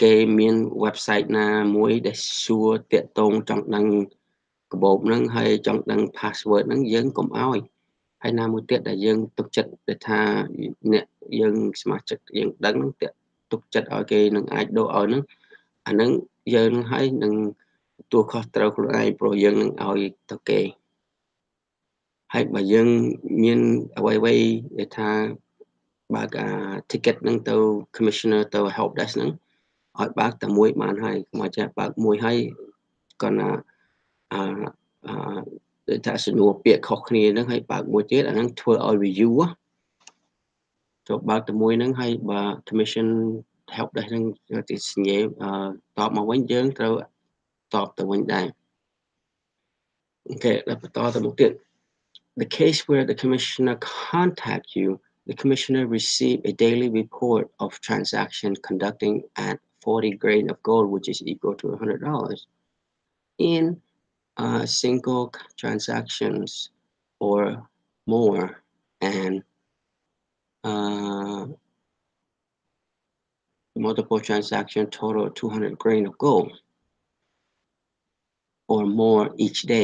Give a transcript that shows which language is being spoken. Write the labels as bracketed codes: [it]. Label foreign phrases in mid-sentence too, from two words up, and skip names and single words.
[km] គេមាន website ណាមួយដែលសួរតាក់ទងចង់ដឹងកាបូបហ្នឹងហើយចង់ដឹង password ហ្នឹងយើងកុំឲ្យហើយណាមួយទៀតដែលយើងទុកចិត្តដែលថាអ្នកយើងសមាជិកយើងដឹងហ្នឹងទុកចិត្តឲ្យគេនឹង អាចដូរឲ្យហ្នឹងអាហ្នឹងយើងនឹងហើយនឹងទទួលខុសត្រូវខ្លួនឯងព្រោះយើងនឹងឲ្យទៅគេហើយបើយើងមានអ្វីៗដែលថាបើកticket ហ្នឹងទៅ commissioner ទៅ [en] help desk [km] ហ្នឹងឲ្យបើកតែមួយបានហើយកុំឲ្យចេះបើកមួយហើយគាត់ណាអឺដូចថាសំណួរពាក្យខុសគ្នាហ្នឹងហើយបើក មួយទៀតអាហ្នឹងធ្វើឲ្យ review ចូលបើកតែមួយហ្នឹងហើយបើ [en] commission help desk [km] ហ្នឹងទីស ញ្ញាតបមកវិញយើងត្រូវតបទៅវិញដែរអូខេដល់បន្ត ទៅមុខទៀត [en] The case where the commissioner contacts you, the commissioner receives a daily report of transaction conducting at 40 grain of gold, which is equal to $100 in single transactions or more, and multiple transaction total 200 grain of gold or more each day.